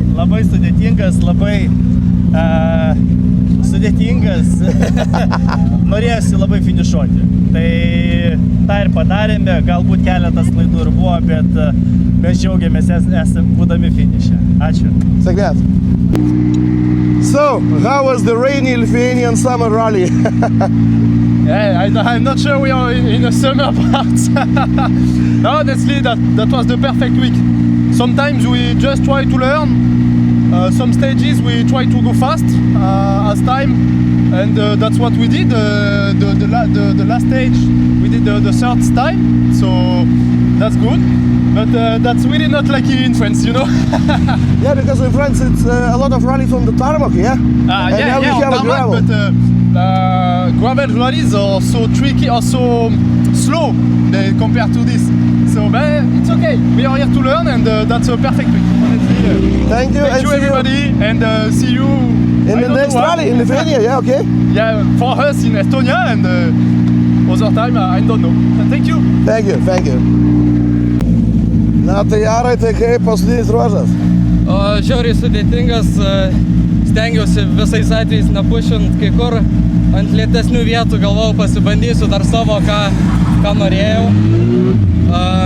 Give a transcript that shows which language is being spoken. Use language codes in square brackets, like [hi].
[lt] Labai sudėtingas, sudėtingas. Norėjusi labai finišuoti. Tai tą ir padarėme, galbūt keletas klaidų ir buvo, bet mes džiaugiamės būdami finiše. Ačiū. Sėkmės. [en] So, how was the rainy Lithuanian summer rally? I'm not sure we are in a summer part. No, honestly, that was the perfect week. Sometimes we just try to learn. Some stages we try to go fast as time, and that's what we did. The last stage we did the third time, so that's good. But that's really not like in France, you know. Yeah, because in France it's a lot of rallies on the tarmac, yeah? Yeah, have tarmac, but gravel rallies are so tricky or so slow compared to this. So but it's okay. We are here to learn, and that's a perfect week. Honestly, Thank you, thank you everybody, and see you in the next rally in Lithuania. Yeah, okay. Yeah, for us in Estonia, and other time I don't know. Thank you. Thank you. [lt] Na tai Arai, tai kaip paskutinis ruožas? Žiauriai sudėtingas, stengiausi visais atvejais nepušint kai kur ant lėtesnių vietų, galvojau pasibandysiu dar savo, ką norėjau.